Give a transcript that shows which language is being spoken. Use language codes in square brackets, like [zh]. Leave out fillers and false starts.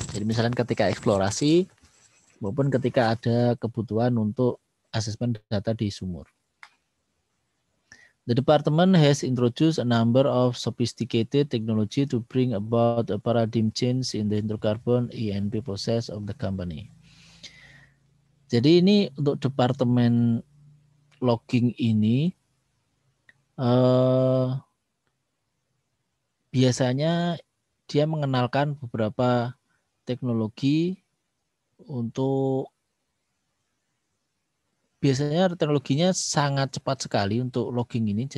[id] Jadi misalnya ketika eksplorasi maupun ketika ada kebutuhan untuk asesmen data di sumur. [en] The department has introduced a number of sophisticated technology to bring about a paradigm change in the hydrocarbon E&P process of the company. [id] Jadi ini untuk departemen logging ini biasanya dia mengenalkan beberapa teknologi untuk, biasanya teknologinya sangat cepat sekali untuk logging ini.